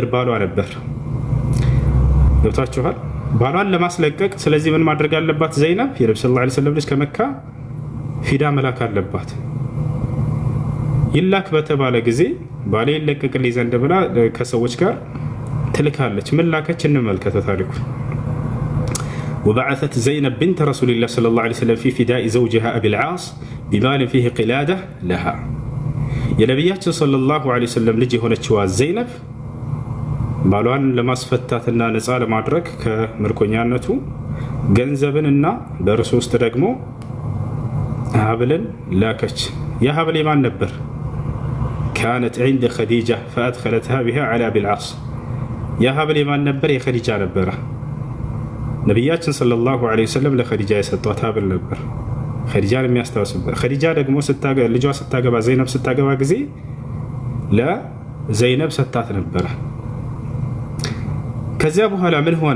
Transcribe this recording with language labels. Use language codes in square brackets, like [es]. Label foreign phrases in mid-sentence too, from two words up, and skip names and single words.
[am] ባሏ ነበር። ገብታችኋል? ባሏን ለማስለቀቅ ስለዚህ ምን ማድረግ አለባት? ዘይነብ የነብዩ [ar] صلى الله عليه وسلم [am] ልጅ ከመካ ፊዳ መላክ አለባት። ይላክ በተባለ ጊዜ ባሌ ይለቀቅልኝ ዘንድ ብላ ከሰዎች ጋር ትልካለች። ምን ላከች? እንመልከተ ታሪኩ። [ar] وبعثت زينب بنت رسول الله صلى الله عليه وسلم في فداء زوجها أبي العاص بمال فيه قلادة لها [am] የነቢያችን [ar] صلى الله عليه وسلم [am] ልጅ የሆነችዋ ዘይነብ ባሏን ለማስፈታትና ነፃ ለማድረግ ከምርኮኛነቱ ገንዘብንና በእርሱ ውስጥ ደግሞ ሀብልን ላከች። ያ ሀብል የማን ነበር? [ar] كانت عند خديجة فأدخلتها بها على أبي العاص [am] ያ ሀብል የማን ነበር? የኸዲጃ ነበረ። ነቢያችን [ar] صلى الله عليه وسلم [am] ለኸዲጃ የሰጧት ሀብል ነበር፣ ኸዲጃን የሚያስታውስበት። ኸዲጃ ደግሞ ልጇ ስታገባ ዘይነብ ስታገባ ጊዜ ለዘይነብ ሰጣት ነበረ። ከዚያ በኋላ ምን ሆነ?